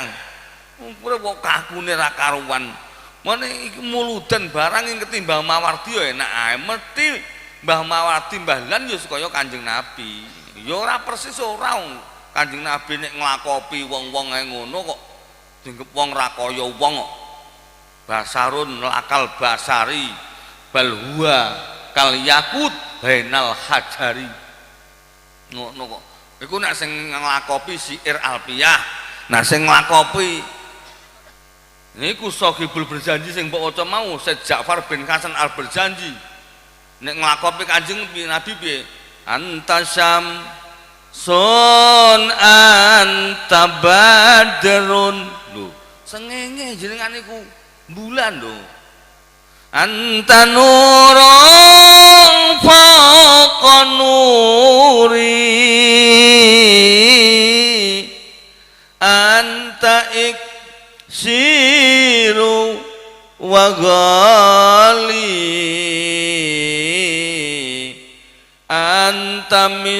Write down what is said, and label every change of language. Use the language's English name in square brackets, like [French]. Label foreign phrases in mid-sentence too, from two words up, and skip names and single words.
[Javanese] Urip kok kakune ra karuan. Mene iki muludan barang ing ketimbang Mawardi ya enak ae. Mesti Mbah Mawardi Mbah Lan ya kaya Kanjeng Nabi. Ya ora persis ora Kanjeng Nabi nek nglakopi wong-wong ae ngono kok dinggep wong ra kaya wong kok. [Arabic] بشر لا كالبشر بل هو كالياقوت بين الحجر. [Javanese] Ngono kok. Iku nek sing nglakopi syair alfiyah, nah sing nglakopi niku Sohibul Berjanji sing mbok waca mau Said Ja'far bin Hasan Al Berjanji. Nek nglakopi Kanjeng Nabi piye? [Arabic] أنت شمس أنت بدر. [Javanese] Lho, sengenge jenengan niku bulan lho. [Arabic] أنت نور فوق نور. أنت إكسير وغالي أنت